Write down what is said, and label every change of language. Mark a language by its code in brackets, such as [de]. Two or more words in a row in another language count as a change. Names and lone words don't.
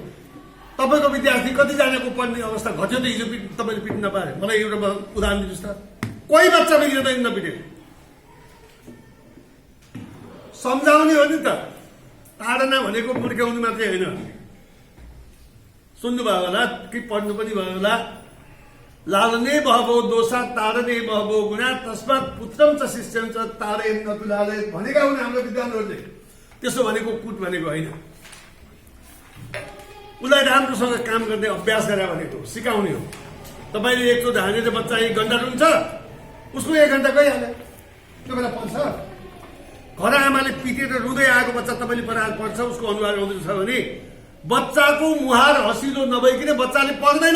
[ne] तपाईँको विद्यार्थी कतिजनाको पढ्ने अवस्था घट्यो त हिजो तपाईँले पिट्न नपाए? मलाई एउटा उदाहरण दिनुहोस् त, कोही बच्चा बिग्रिँदैन नपिटेको। सम्झाउने हो नि त, ताडना भनेको मुर्क्याउनु मात्रै होइन। सुन्नुभयो होला कि पढ्नु पनि भयो होला, [sa] लालने बहबो दोषा ताडने बहबो गुणा तस्मात् पुत्रम च शिष्यम च ताडे नतुलाले [ne] भनेका हुन् हाम्रो विद्वानहरूले। त्यसो भनेको कुट भनेको होइन, उसलाई राम्रोसँग काम गर्ने अभ्यास गरे भनेको सिकाउने हो। तपाईँले एकचोट हानेर बच्चा 1 घन्टा रुन्छ, उसको 1 घन्टा गइहाल्यो, त्यो बेला पढ्छ। घर आमाले पिटेर रुँदै आएको बच्चा तपाईँले पढाएर पढ्छ, उसको अनुहार आउँदैछ भने बच्चाको मुहार हँसिलो नभइकन बच्चाले पढ्दैन।